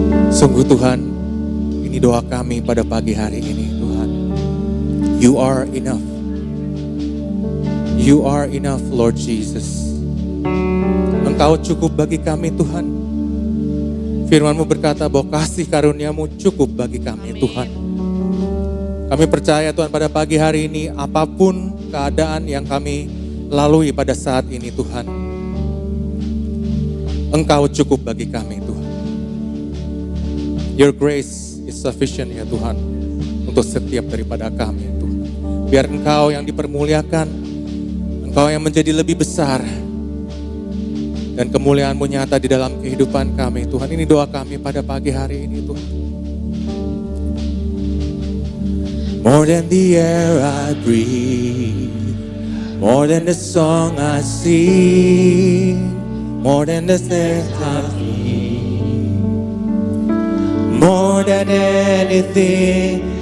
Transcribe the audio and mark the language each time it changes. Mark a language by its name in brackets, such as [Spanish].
[Indonesian] Sungguh Tuhan, ini doa kami pada pagi hari ini Tuhan. [English] You are enough. You are enough, Lord Jesus. [Indonesian] Engkau cukup bagi kami Tuhan. Firman-Mu berkata bahwa kasih karunia-Mu cukup bagi kami Tuhan. Kami percaya Tuhan pada pagi hari ini apapun keadaan yang kami lalui pada saat ini Tuhan, Engkau cukup bagi kami Tuhan. [English] Your grace is sufficient [Indonesian] ya Tuhan untuk setiap daripada kami ya Tuhan. Biar Engkau yang dipermuliakan, Engkau yang menjadi lebih besar, dan kemuliaan-Mu nyata di dalam kehidupan kami Tuhan. Ini doa kami pada pagi hari ini Tuhan. [English] More than the air I breathe, more than the song I sing, more than the steps I feel, more than anything.